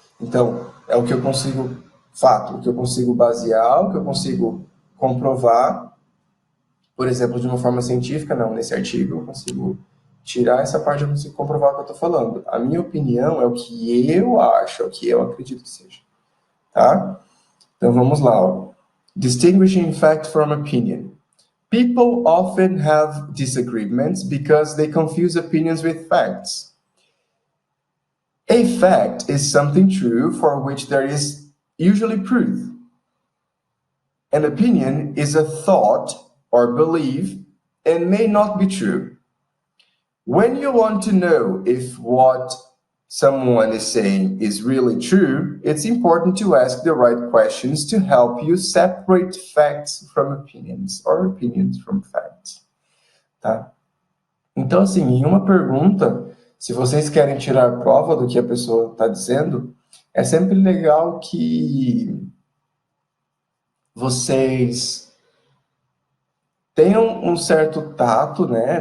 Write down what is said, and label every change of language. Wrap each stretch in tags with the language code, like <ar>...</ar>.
<pt>Então, é o que eu consigo, fato, o que eu consigo basear, o que eu consigo comprovar. Por exemplo, de uma forma científica, não, nesse artigo eu consigo tirar essa parte, eu consigo comprovar o que eu estou falando. A minha opinião é o que eu acho, é o que eu acredito que seja. Tá? Então vamos lá. Ó.</pt> <en>Distinguishing fact from opinion. People often have disagreements because they confuse opinions with facts. A fact is something true for which there is usually proof. An opinion is a thought or belief and may not be true. When you want to know if what someone is saying is really true, it's important to ask the right questions to help you separate facts from opinions or opinions from facts.</en> <pt>Tá? Então, assim, em uma pergunta, se vocês querem tirar prova do que a pessoa está dizendo, é sempre legal que vocês tenham um certo tato, né?</pt>